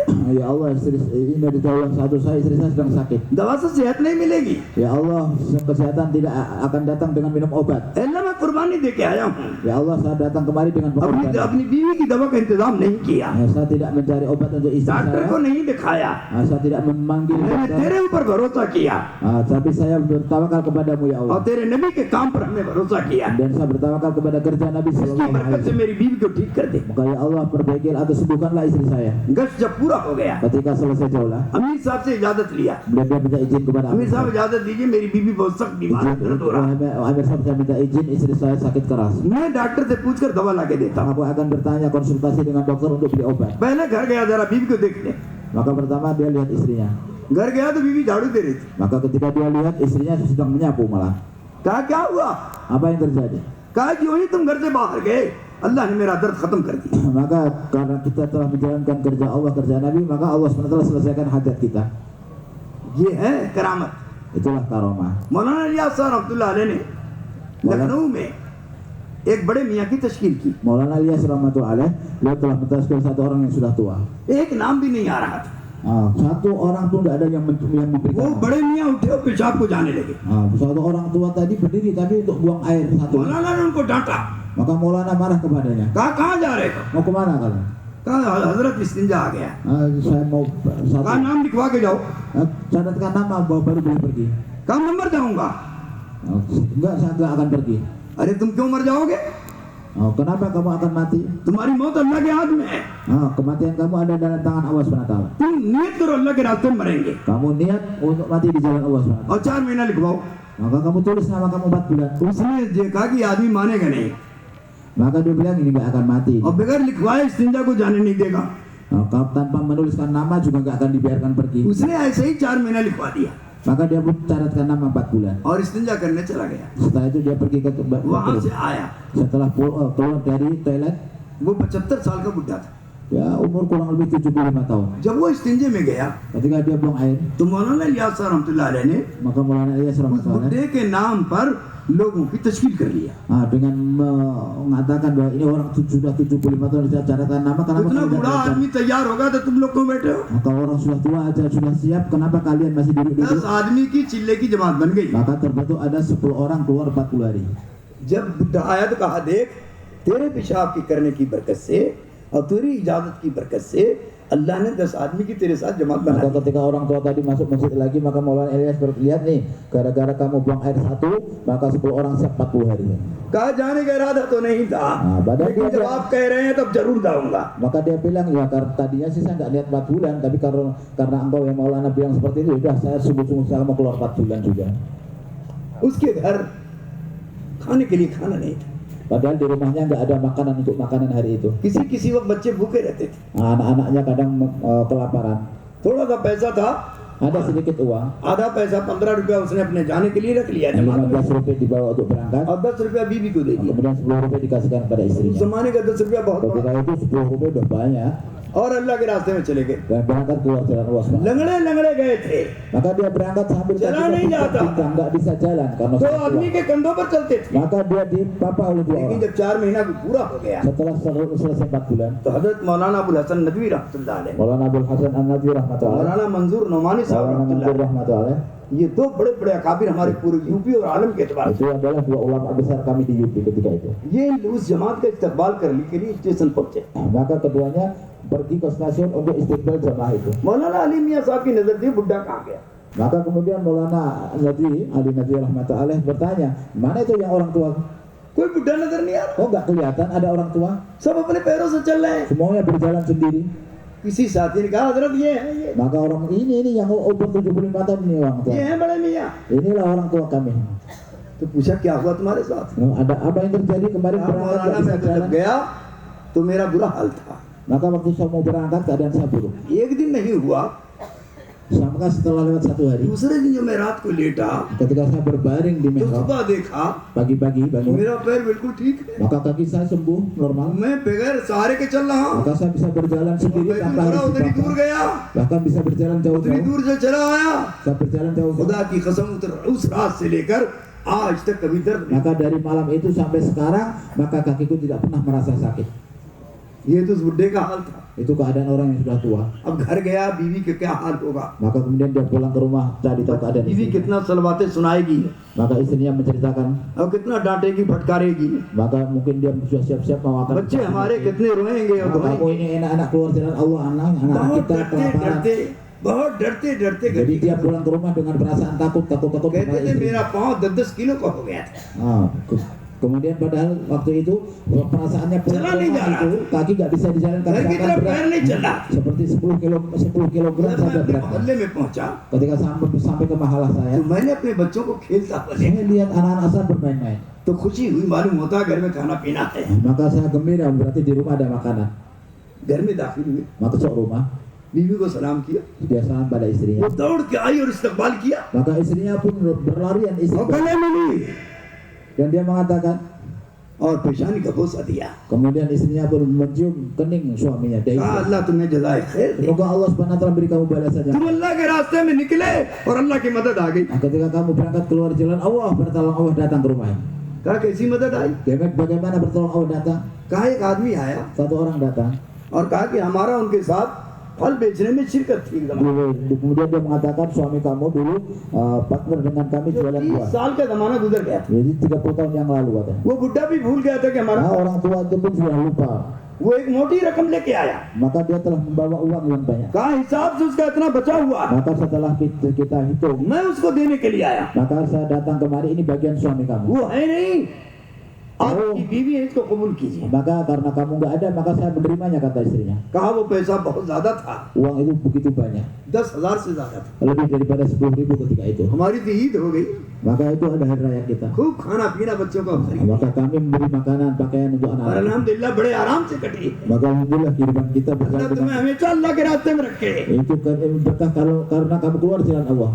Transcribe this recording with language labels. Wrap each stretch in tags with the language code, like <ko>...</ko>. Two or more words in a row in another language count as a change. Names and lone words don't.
<ar>يا الله,</ar> <id>ini dari jauh satu istri saya sedang sakit.</id> <hi>दवा से सेहत नहीं मिलेगी।</hi> <ar>يا الله,</ar> <id>kesehatan tidak akan datang dengan minum obat.</id> <hi>अल्लाह मैं कुर्बानी दे के आया हूँ,</hi> <ar>يا الله,</ar> <id>saya datang kemari dengan pengorbanan.</id> <hi>अपनी बीवी की दवा का इंतजाम नहीं किया,</hi> <id>Saya tidak mencari obat untuk istri</id> <hi>डॉक्टर को</hi> <id>saya.</id> <hi>नहीं दिखाया,</hi> <id>Saya tidak memanggil</id> <hi>मैंने</hi> <id>dokter.</id> <hi>तेरे ऊपर भरोसा किया</hi> <id>Tapi saya bertawakal kepadamu ya</id> <hi>और</hi> <id>Allah.</id> <hi>तेरे नबी के काम पर हमने भरोसा किया।</hi> <id>Dan saya bertawakal kepada kerja Nabi</id> <hi>इसकी</hi> <ar>صلى الله عليه</ar> <hi>बरकत से</hi> <ar>Wasallam.</ar> <hi>मेरी बीवी को ठीक कर दे।</hi> <id>Maka</id> <ar>يا الله,</ar> <id>perbaikilah atau sembuhkanlah istri saya.</id> <hi>गश्त जब पूरा हो गया,</hi> <id>Ketika selesai jaulah,</id> <hi>अमीर साहब से इजाजत लिया,</hi> <id>beliau minta izin kepada</id> <hi>अमीर</hi> <id>Amir</id> <hi>साहब</hi> <id>Sahib.</id> <hi>इजाजत दीजिए, मेरी बीवी बहुत सख्त बीमार है, दर्द हो रहा है।</hi> <id>Amir Sahib, saya minta izin, istri saya sakit keras.</id> <hi>मैं डॉक्टर से पूछकर दवा ला के देता हूँ।</hi> <id>Aku akan bertanya konsultasi dengan dokter untuk beli obat.</id> <hi>पहले घर गया, जरा बीवी को देख ले।</hi> <id>Maka pertama dia lihat istrinya.</id> <hi>घर गया तो बीवी झाड़ू दे रही थी।</hi> <id>Maka ketika dia lihat istrinya sedang menyapu malah.</id> <hi>कहा क्या हुआ?</hi> <id>Apa yang terjadi?</id> <hi>कहा कि वही तुम घर से बाहर गए, अल्लाह ने मेरा दर्द खत्म कर दिया।</hi> <id>Maka karena kita telah menjalankan kerja Allah, kerja Nabi, maka Allah SWT selesaikan hajat kita.</id> <hi>ये है करामत।</hi> <id>Itulah karomah.</id> <hi>मौलाना इलियास साहब</hi> <ar>رحمة الله عليه</ar> <hi>ने लखनऊ में एक बड़े मियाँ की तशकील की,</hi> <id>Maulana Ilyas</id> <ar>رحمة الله عليه,</ar> <id>beliau telah mentazkir satu orang yang sudah tua.</id> <hi>एक नाम भी नहीं आ रहा था।</hi> <id>Satu orang pun tidak ada yang memberikan.</id> <hi>वो</hi> <id>nama.</id> <hi>बड़े मियाँ उठे और पेशाब को जाने लगे।</hi> <id>Satu orang tua tadi berdiri tapi untuk buang air satu.</id> <hi>मौलाना ने उनको डांटा,</hi> <id>Maka Maulana marah kepadanya.</id> <hi>कहा कहाँ जा रहे हो?</hi> <id>Mau kemana kalian?</id> <hi>कहा हजरत इस्तिंजा आ गया।</hi> <id>Saya mau</id> <hi>कहा</hi> <id>satu.</id> <hi>नाम लिखवा के जाओ।</hi> <id>Catatkan nama baru boleh pergi.</id> <hi>कहा मैं मर जाऊंगा।</hi> <id>Enggak, saya enggak akan pergi.</id> <hi>अरे तुम क्यों मर जाओगे?</hi> <id>Kenapa kamu akan mati?</id> <hi>तुम्हारी मौत अल्लाह के हाथ में है।</hi> <id>Kematian kamu ada dalam tangan Allah SWT.</id> <hi>तुम नियत करो अल्लाह के रास्ते में मरेंगे</hi> <id>Kamu niat untuk mati di jalan Allah SWT.</id> <hi>और 4 महीना लिखवाओ।</hi> <id>Maka kamu tulis nama kamu 4 bulan.</id> <hi>उसने ये कहा कि आदमी मानेगा नहीं</hi> <id>Maka dia bilang ini nggak akan mati.</id> <hi>और बगैर लिखवाए इस्तिंजा को जाने नहीं देगा।</hi> <id>Tanpa menuliskan nama juga nggak akan dibiarkan pergi.</id> <hi>उसने ऐसे ही 4 महीना लिखवा दिया</hi> <id>Maka dia pun catatkan nama 4 bulan.</id> <hi>और इस्तिंजा करने चला गया।</hi> <id>Setelah itu dia pergi ke</id> <hi>वहां से आया,</hi> <id>setelah keluar dari toilet,</id> <hi>वो 75 साल का बुढ़ा था।</hi> <id>ya umur kurang lebih 75 tahun.</id> <hi>जब वो इस्तिंजे में गया</hi> <id>Ketika dia buang air,</id> <hi>तो मौलाना इलियास साहब</hi> <ar>رحمة الله عليه</ar> <hi>ने</hi> <id>maka Maulana Ilyas</id> <hi>उस</hi> <id>Rahmatullah</id> <hi>बुढ़े के नाम पर लोगों की तशकील कर लिया।</hi> <id>dengan mengatakan bahwa ini orang sudah 75 tahun, saya catatkan nama karena</id> <hi>इतना</hi> <id>masih</id> <hi>बूढ़ा</hi> <id>tidak</id> <hi>आदमी तैयार होगा तो तुम लोग क्यों बैठे हो?</hi> <id>maka orang sudah tua aja sudah siap, kenapa kalian masih</id> <hi>10</hi> <id>duduk-duduk?</id> <hi>आदमी की चिल्ले की जमात बन गई।</hi> <id>Maka terbentuk ada 10 orang keluar 40 hari.</id> <hi>जब बुढ़ा आया तो कहा देख, तेरे पेशाब की करने की बरकत से और तेरी इजाजत की बरकत से अल्लाह ने 10 आदमी की तेरे साथ जमात बना</hi> <id>Maka</id> <hi>दी।</hi> <id>ketika orang tua tadi masuk masjid lagi, maka Maulana Ilyas lihat nih, gara-gara kamu buang air 1, maka 10 orang siap 40 hari.</id> <hi>कहा जाने का इरादा तो नहीं था, बादल लेकिन क्या जब क्या? आप कह रहे हैं तब जरूर जाऊंगा।</hi> <id>Maka dia bilang, ya karena tadinya sih saya nggak niat 4 bulan, tapi karena engkau yang Maulana bilang seperti itu, udah saya sungguh-sungguh saya mau keluar 4 bulan juga.</id> <hi>उसके घर खाने के लिए खाना नहीं था,</hi> <id>Padahal di rumahnya nggak ada makanan untuk makanan hari itu.</id> <hi>किसी वक्त बच्चे भूखे रहते थे।</hi> <id>Anak-anaknya kadang kelaparan.</id> <hi>थोड़ा सा पैसा था,</hi> <id>Ada sedikit uang,</id> <hi>आधा पैसा 15 रुपया उसने अपने जाने के लिए रख लिया जमात में</hi> <id>15 rupiah dibawa untuk berangkat,</id> <hi>और 10 रुपया बीवी को दे दिया।</hi> <id>kemudian 10 rupiah dikasihkan kepada</id> <hi>उस</hi> <id>istrinya.</id> <hi>जमाने का 10 रुपया बहुत</hi> <id>Ketika</id> <hi>बड़ा,</hi> <id>itu 10 rupiah udah banyak,</id> <hi>और अल्लाह के रास्ते में चले गए।</hi> <id>dan berangkat keluar jalan Allah SWT.</id> <hi>लंगड़े लंगड़े गए थे,</hi> <id>Maka dia berangkat sambil</id> <hi>Jalan नहीं जाता।</hi> <id>nggak bisa jalan karena</id> <hi>तो</hi> <id>sudah</id> <hi>आदमी</hi> <id>tua.</id> <hi>के कंधों पर चलते थे।</hi> <id>Maka dia dipapa oleh 2</id> <hi>लेकिन</hi> <id>orang.</id> <hi>जब 4 महीना पूरा हो गया</hi> <id>Setelah selesai 4 bulan,</id> <hi>तो हजरत मौलाना अबुल हसन नदवी</hi> <ar>رحمة الله عليه,</ar> <id>Maulana Abdul Hasan An-Nadwi rahmatullah,</id> <hi>मौलाना मंजूर नौमानी साहब</hi> <id>Maulana</id> <hi>रहमतुल्लाह</hi> <id>Mandur</id> <hi>अलैह,</hi> <id>rahmatullah,</id> <hi>ये 2 बड़े बड़े अकाबिर हमारे पूरे यूपी और आलम के एतबार</hi> <id>itu adalah 2 ulama besar kami di UP ketika itu.</id> <hi>से ये उस जमात का इस्तकबाल करने के लिए स्टेशन पहुंचे।</hi> <id>Maka keduanya pergi ke stasiun untuk istiqbal jamaah itu.</id> <hi>मौलाना अली मियां साहब की नजर थी बुढ़ा कहाँ गया?</hi> <id>Maka kemudian Maulana Ali Nadwi rahmatullah bertanya, mana itu yang orang tua?</id> <hi>कोई बुढ़ा नजर नहीं आ रहा,</hi> <id>Kok nggak kelihatan ada orang tua?</id> <hi>सब अपने पैरों से चल रहे हैं।</hi> <id>Semuanya berjalan sendiri.</id> <hi>किसी साथी ने कहा हजरत ये है,</hi> <id>Maka orang ini yang umur 75 tahun ini orang tua.</id> <hi>ये है बड़े मियां।</hi> <id>Inilah orang tua kami.</id> <hi>तो पूछा क्या हुआ तुम्हारे साथ?</hi> <id>Ada apa yang terjadi kemarin</id> <hi>कहा,</hi> <id>berangkat</id> <hi>मौलाना</hi> <id>nggak bisa</id> <hi>मैं तो जब</hi> <id>jalan?</id> <hi>गया तो मेरा बुरा हाल था।</hi> <id>Maka waktu saya mau berangkat keadaan saya buruk.</id> <hi>एक दिन नहीं हुआ,</hi> <id>Maka setelah lewat 1 hari,</id> <hi>दूसरे दिन जो मैं रात को लेटा</hi> <id>ketika saya berbaring di</id> <hi>तो</hi> <id>mihrab,</id> <hi>सुबह देखा</hi> <id>pagi-pagi bangun,</id> <hi>मेरा पैर बिल्कुल ठीक है,</hi> <id>maka kaki saya sembuh normal.</id> <hi>मैं बगैर सहारे के चल रहा हूँ,</hi> <id>Maka saya bisa berjalan sendiri</id> <hi>मैं</hi> <id>tanpa</id> <hi>थोड़ा</hi> <id>harus</id> <hi>उधर ही दूर</hi> <id>dipapah.</id> <hi>गया,</hi> <id>Bahkan bisa berjalan</id> <hi>उतनी</hi> <id>jauh-jauh.</id> <hi>दूर से चला आया,</hi> <id>Saya berjalan jauh-jauh.</id> <hi>खुदा की कसम उस रात से लेकर आज तक कभी दर्द नहीं।</hi> <id>Maka dari malam itu sampai sekarang, maka kakiku tidak pernah merasa sakit.</id> <hi>ये तो उस बुढ़े का हाल था।</hi> <id>Itu keadaan orang yang sudah tua.</id> <hi>अब घर गया, बीवी का क्या हाल होगा,</hi> <id>Maka kemudian dia pulang ke rumah, cari tahu keadaan</id> <hi>बीवी</hi> <id>istrinya.</id> <hi>कितना सलवाते सुनाएगी</hi> <id>Maka istrinya menceritakan,</id> <hi>और कितना डांटेगी फटकारेगी,</hi> <id>maka mungkin dia sudah siap-siap mau akan.</id> <hi>बच्चे हमारे कितने रोएंगे और</hi> <id>Kamu</id> <hi>रोएंगे।</hi> <id>ini enak-enak keluar jalan Allah, anak</id> <hi>बहुत</hi> <id>kita</id> <hi>डरते</hi> <id>kelaparan.</id> <hi>डरते बहुत डरते डरते</hi> <id>Jadi</id> <hi>गए।</hi> <id>dia pulang ke rumah dengan perasaan takut</id> <hi>कहते थे</hi> <id>kepada</id> <hi>मेरा</hi> <id>istri.</id> <hi>पाँव 10-10 किलो का हो गया था।</hi> <id>Kemudian padahal waktu itu perasaannya pulang ke</id> <hi>Jalan नहीं जा</hi> <id>rumah</id> <hi>रहा।</hi> <id>itu kaki nggak bisa dijalankan</id> <hi>घर की</hi> <id>karena</id> <hi>तरफ</hi> <id>berat.</id> <hi>पैर नहीं चला।</hi> <id>Seperti 10 kilogram</id> <hi>जब मैं</hi> <id>saja</id> <hi>अपने</hi> <id>beratnya.</id> <hi>मोहल्ले में पहुंचा</hi> <id>Ketika sampai ke mahalah saya,</id> <hi>तो मैंने अपने बच्चों को खेलता हुआ देखा,</hi> <id>saya lihat anak-anak saya bermain-main.</id> <hi>तो खुशी हुई, मालूम होता घर में खाना पीना है।</hi> <id>Maka saya gembira, berarti di rumah ada makanan.</id> <hi>घर में दाखिल हुए,</hi> <id>Masuk rumah,</id> <hi>बीवी को सलाम किया,</hi> <id>dia salam pada</id> <hi>वो</hi> <id>istrinya.</id> <hi>दौड़ के आई और इस्तकबाल किया</hi> <id>Maka istrinya pun berlarian</id> <hi>और</hi> <id>istiqbal.</id> <hi>गले मिली</hi> <id>Dan dia mengatakan,</id> <hi>और पेशानी का बोसा दिया।</hi> <id>kemudian istrinya pun mencium kening suaminya. Dia</id> <hi>कहा अल्लाह तुम्हें जज़ाए खैर दे।</hi> <id>semoga Allah SWT beri kamu balasan yang</id> <hi>तुम अल्लाह के रास्ते में निकले और अल्लाह की मदद आ गई।</hi> <id>Nah, ketika kamu berangkat keluar jalan Allah, pertolongan Allah datang ke rumahnya.</id> <hi>कहा कैसी मदद आई?</hi> <id>Bagaimana pertolongan Allah datang?</id> <hi>कहा एक आदमी आया</hi> <id>Satu orang datang.</id> <hi>और कहा कि हमारा उनके साथ फल बेचने में शिरकत थी एकदम।</hi> <id>Kemudian dia mengatakan suami kamu dulu partner dengan kami</id> <hi>जो</hi> <id>jualan</id> <hi>30</hi> <id>buah.</id> <hi>साल का जमाना गुजर गया,</hi> <id>Jadi 30 tahun yang lalu katanya.</id> <hi>वो बुढ़ा भी भूल गया था कि हमारा,</hi> <id>Nah, orang tua itu pun sudah lupa.</id> <hi>वो एक मोटी रकम लेके आया।</hi> <id>Maka dia telah membawa uang yang banyak.</id> <hi>कहा हिसाब से उसका इतना बचा हुआ,</hi> <id>Maka setelah kita hitung,</id> <hi>मैं उसको देने के लिए आया।</hi> <id>maka saya datang kemari, ini bagian suami kamu.</id> <hi>वो है नहीं, आपकी बीवी है, इसको कबूल कीजिए।</hi> <id>Maka karena kamu nggak ada, maka saya menerimanya, kata istrinya.</id> <hi>कहा वो पैसा बहुत ज्यादा था,</hi> <id>Uang itu begitu banyak,</id> <hi>10,000 से ज्यादा था।</hi> <id>lebih daripada 10.000 ketika itu.</id> <hi>हमारी तो ईद हो गई,</hi> <id>Maka itu ada hari raya kita.</id> <hi>खूब खाना पीना बच्चों को अवसर,</hi> <id>Maka kami memberi makanan, pakaian untuk</id> <hi>और</hi> <id>anak-anak.</id> <hi>अल्हम्दुलिल्लाह बड़े आराम से कटी।</hi> <id>Maka alhamdulillah kehidupan kita</id> <hi>अल्लाह</hi> <id>berjalan</id> <hi>तुम्हें</hi> <id>dengan</id> <hi>हमेशा अल्लाह के रास्ते में रखे।</hi> <id>itu berkah karena kamu keluar jalan Allah.</id>